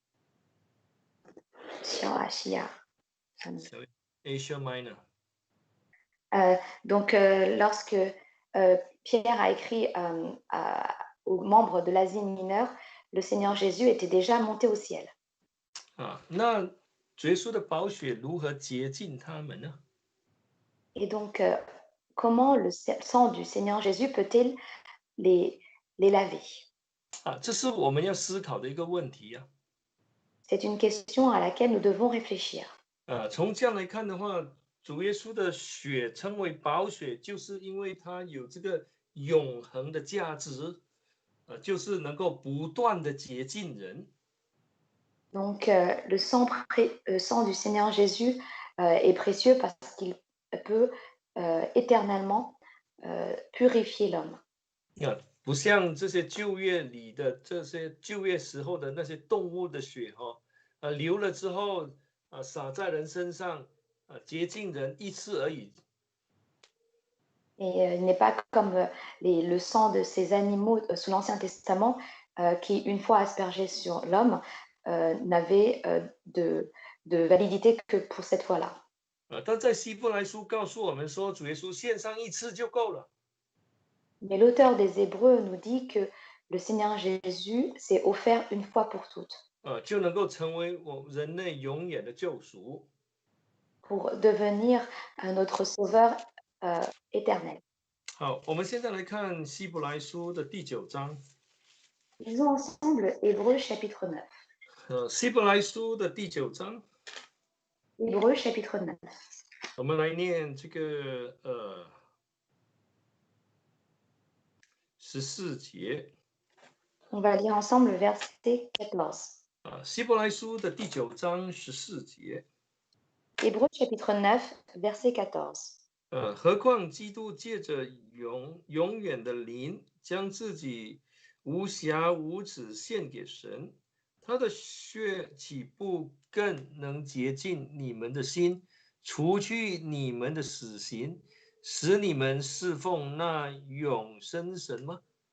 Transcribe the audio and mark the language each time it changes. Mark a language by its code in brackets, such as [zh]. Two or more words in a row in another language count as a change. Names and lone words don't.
[fr] Asia Minor. Donc, lorsque Pierre a écrit aux membres de l'Asie mineure, le Seigneur Jésus était déjà monté au ciel. [zh] 那主耶稣的宝血如何洁净他们呢？ [fr] Et donc, comment le sang du Seigneur Jésus peut-il les laver? [zh] 这是我们要思考的一个问题啊。 [fr] C'est une question à laquelle nous devons réfléchir. [zh] 从这样来看的话，主耶稣的血称为宝血，就是因为它有这个永恒的价值， 就是能够不断的洁净人。 [fr] Donc, le sang du Seigneur Jésus est précieux parce qu'il peut éternellement purifier l'homme. [zh] 不像这些旧约里的这些旧约时候的那些动物的血流了之后洒在人身上洁净人一次而已。 [fr] Et il n'est pas comme le sang de ces animaux sous l'Ancien Testament qui, une fois aspergé sur l'homme, n'avait de validité que pour cette fois-là. [zh] 但在希伯来书告诉我们说，主耶稣献上一次就够了。 [fr] Mais l'auteur des Hébreux nous dit que le Seigneur Jésus s'est offert une fois pour toutes [zh] 就能够成为我人类永远的救赎。 [fr] pour devenir notre sauveur éternel. [zh] 好，我们现在来看希伯来书的第9章。 [fr] Lisons ensemble Hébreux chapitre 9. [zh] 希伯来书的第9章， [fr] Hébreux chapitre 9. [zh] 我们来念这个14节。 [fr] On va lire ensemble le verset 14. [zh] 希伯来书的第9章14节。 [fr] Hébreux chapitre 9, verset 14. [zh] 何况基督借着永远的灵，将自己无瑕无疵献给神，他的血岂不更能洁净你们的心，除去你们的死刑，使你们侍奉那永生神吗？